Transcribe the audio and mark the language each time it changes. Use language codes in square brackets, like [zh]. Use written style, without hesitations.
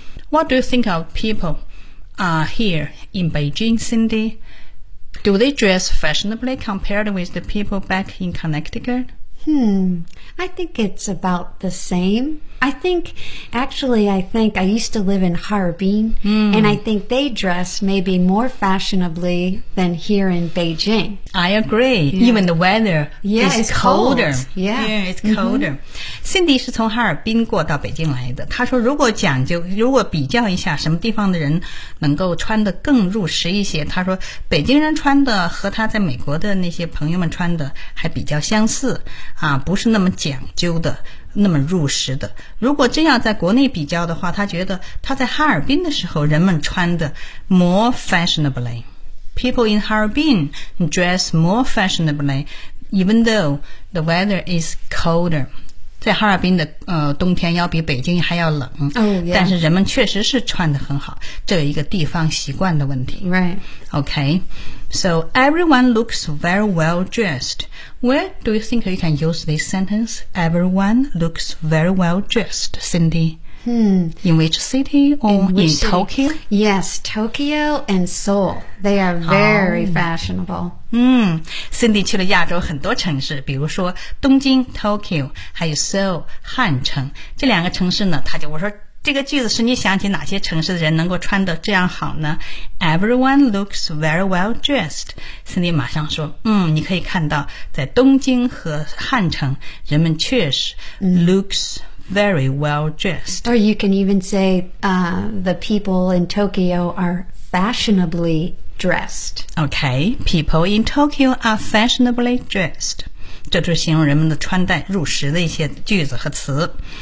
[en] What do you think of people here in Beijing, CindyDo they dress fashionably compared with the people back in Connecticut? I think it's about the same. I think I used to live in Harbin, and I think they dress maybe more fashionably than here in Beijing. I agree. Yeah. Even the weather is colder. Cold. Yeah, it's colder. [zh] Cindy 是从哈尔滨过到北京来的。她说如果讲究，如果比较一下什么地方的人能够穿得更入时一些，她说北京人穿的和她在美国的那些朋友们穿的还比较相似啊，不是那么讲究的，那么入时的。如果真要在国内比较的话，他觉得他在哈尔滨的时候人们穿的 [en] more fashionably， people in Harbin dress more fashionably even though the weather is colder。 [zh] 在哈尔滨的冬天要比北京还要冷，但是人们确实是穿得很好，这有一个地方习惯的问题。 [en] OK， so everyone looks very well dressedWhere do you think you can use this sentence? Everyone looks very well dressed, Cindy. In which city or in Tokyo? Yes, Tokyo and Seoul. They are very fashionable. [zh] Cindy 去了亚洲很多城市，比如说东京 Tokyo， 还有 Seoul 汉城这两个城市呢。他就我说这个句子是你想起哪些城市的人能够穿得这样好呢？ [en] Everyone looks very well dressed. Cindy [zh] 马上说你可以看到在东京和汉城人们确实 [en] looks very well dressed. Or you can even say the people in Tokyo are fashionably dressed. Okay, people in Tokyo are fashionably dressed. [zh] 这就是形容人们的穿戴入时的一些句子和词。